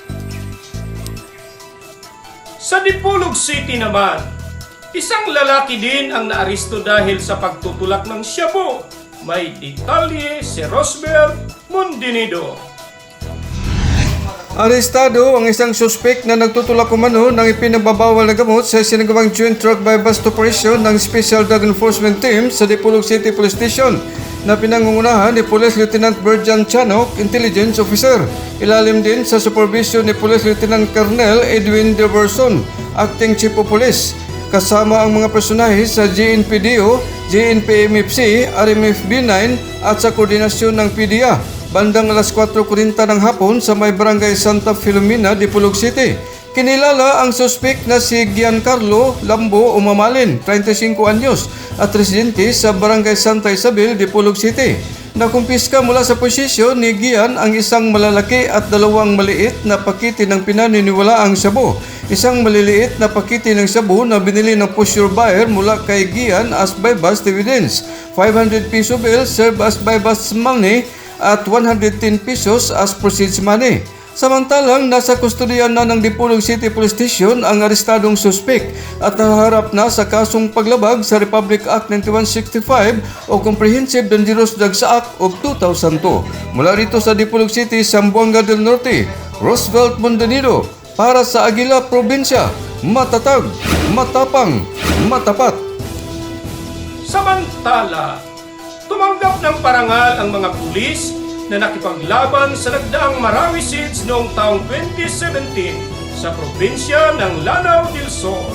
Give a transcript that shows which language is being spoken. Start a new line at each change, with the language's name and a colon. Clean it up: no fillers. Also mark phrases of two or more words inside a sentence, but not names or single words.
Filipino: Sa Dipolog City naman, isang lalaki din ang naaresto dahil sa pagtutulak ng shabu. May detalye si Rosbel Mondinido. Arestado ang isang suspek na nagtutulak umano ng ipinagbabawal na gamot sa sinagawang
English: joint drug buy-bust operation
Filipino: ng Special Drug Enforcement Team sa Dipolog City Police Station na pinangungunahan ni Police Lieutenant Berjan Chanok, Intelligence Officer. Ilalim din sa supervision ni Police Lieutenant Colonel Edwin Deverson, Acting Chief of Police. Kasama ang mga personahe sa GNPDO, GNPMFC, RMFB9 at sa koordinasyon ng PDA. Bandang alas 4:40 ng hapon sa may barangay Santa Filomena, Dipolog City. Kinilala ang suspek na si Giancarlo Lambo Umamalin, 35 anyos, at residente sa barangay Santa Isabel, Dipolog City. Nakumpiska mula sa posisyon ni Gian ang isang malalaki at 2 maliit na pakete ng pinaniniwalaang shabu. Isang maliliit na pakete ng shabu na binili ng
English: pusher buyer
Filipino: mula kay Gian
English: as buy-bust evidence. 500 peso bill served as buy-bust money at 110 pesos as proceeds money.
Filipino: Samantalang nasa kustodiyan na ng Dipolog City Police Station ang arestadong suspek at naharap na sa kasong paglabag sa Republic Act 9165 o Comprehensive Dangerous Drugs Act of 2002. Mula rito sa Dipolog City, Zamboanga del Norte, Roosevelt Mondanido para sa Aguila Probinsya. Matatag, matapang, matapat. Samantala, tumanggap ng parangal ang mga pulis na nakipaglaban sa nagdaang Marawi Siege noong taong 2017 sa probinsya ng Lanao del Sur.